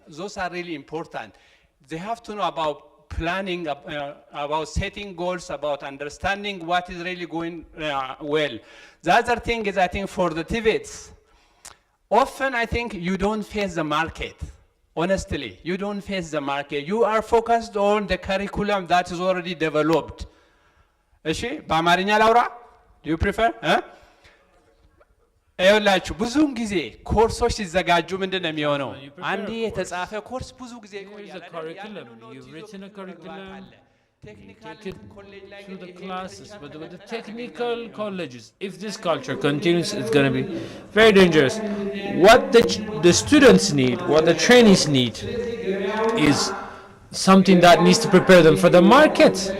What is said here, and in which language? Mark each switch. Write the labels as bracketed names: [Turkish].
[English] Those are really important. They have to know about planning, about setting goals, about understanding what is really going well. The other thing is, I think for the TVETs, often I think you don't face the market. Honestly, you don't face the market. You are focused on the curriculum that is already developed. [Amharic] በአማርኛ ላውራ? [English] Do you prefer? [Amharic] ይኸውላችሁ ብዙውን ጊዜ ኮርሶች ሲዘጋጁ ምንድን ነው የሚሆነው? አንዴ የተጻፈ ኮርስ ብዙ ጊዜ ይቆያል። [English] You've written a curriculum, you take it through the classes, but with the technical colleges, if this culture continues, it's going to be very dangerous. What the students need, what the trainees need, is something that needs to prepare them for the market.